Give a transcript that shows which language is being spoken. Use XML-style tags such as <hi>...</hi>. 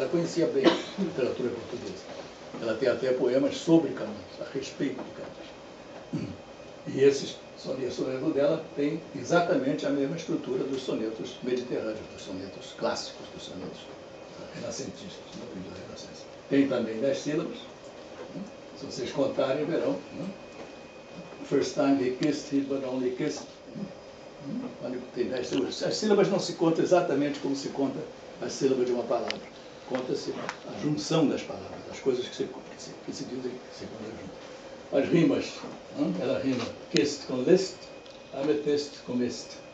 <pt>Ela conhecia bem a literatura portuguesa. Ela tem até poemas sobre Camões, a respeito de Camões. E esses sonetos dela têm exatamente a mesma estrutura dos sonetos mediterrâneos, dos sonetos clássicos, dos sonetos renascentistas, no período da Renascença. Tem também 10 sílabas. Se vocês contarem, verão.</pt> <en>First time he kissed, he but only kissed.</en> <pt>Tem 10 sílabas. As sílabas não se contam exatamente como se conta a sílaba de uma palavra. Conta-se a junção das palavras, as coisas que se dizem segundo a junção. As rimas, ela rima kissed com list, amethyst com mist.</pt>